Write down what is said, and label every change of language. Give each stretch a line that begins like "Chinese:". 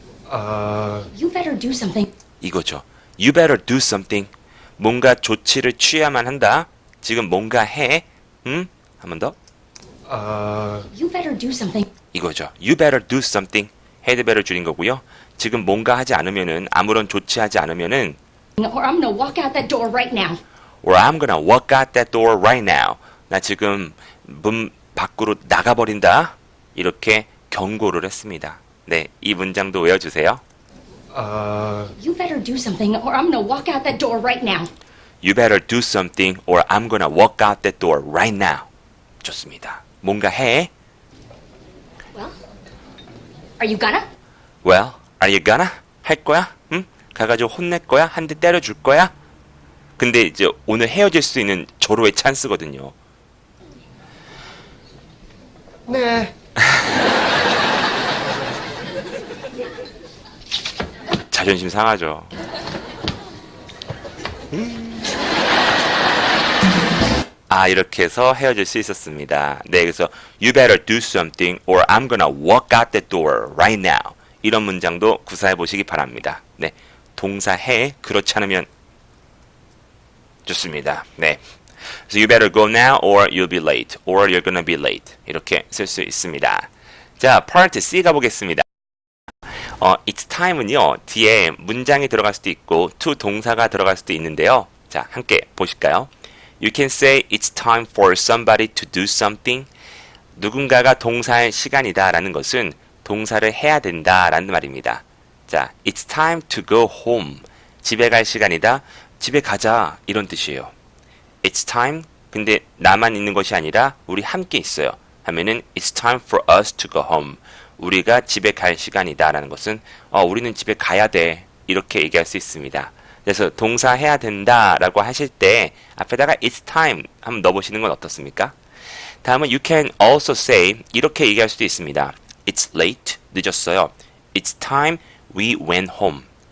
English: You better do something.
Korean: 이거죠.
English: You better do something.
Korean: 뭔가 조치를 취해야만 한다. 지금 뭔가 해. 응? 한 번 더.
English: You better do something.
Korean: 이거죠.
English: You better do something. had better
Korean: 줄인 거고요. 지금 뭔가 하지 않으면은, 아무런 조치하지 않으면은,
English: Or I'm gonna walk out that door right now. or I'm gonna walk out that door right now.
Korean: 나 지금 문 밖으로 나가버린다. 이렇게 경고를 했습니다. 네, 이 문장도 외워주세요.
English: You better do something or I'm gonna walk out that door right now. You better do something or I'm gonna walk out that door right now.
Korean: 좋습니다. 뭔가 해.
English: Well, are you gonna? Well, are you gonna?
Korean: 할 거야? 응? 가가지고 혼낼 거야? 한 대 때려줄 거야? 근데 이제 오늘 헤어질 수 있는 절호의 찬스거든요. 네. 자존심 상하죠. 아, 이렇게 해서 헤어질 수 있었습니다. 네, 그래서
English: You better do something or I'm gonna walk out the door right now.
Korean: 이런 문장도 구사해 보시기 바랍니다. 네, 동사 해, 그렇지 않으면 좋습니다. 네,
English: so you better go now or you'll be late or you're gonna be late.
Korean: 이렇게 쓸 수 있습니다. 자, part C 가보겠습니다. it's time은요, 뒤에 문장이 들어갈 수도 있고 to 동사가 들어갈 수도 있는데요. 자, 함께 보실까요?
English: You can say it's time for somebody to do something.
Korean: 누군가가 동사할 시간이다 라는 것은 동사를 해야 된다 라는 말입니다. 자,
English: it's time to go home.
Korean: 집에 갈 시간이다. 집에 가자. 이런 뜻이에요.
English: It's time.
Korean: 근데 나만 있는 것이 아니라 우리 함께 있어요. 하면은
English: it's time for us to go home.
Korean: 우리가 집에 갈 시간이다 라는 것은 우리는 집에 가야 돼. 이렇게 얘기할 수 있습니다. 그래서 동사 해야 된다 라고 하실 때 앞에다가 it's time 한번 넣어보시는 건 어떻습니까? 다음은
English: you can also say
Korean: 이렇게 얘기할 수도 있습니다.
English: It's late.
Korean: 늦었어요.
English: It's time we went home.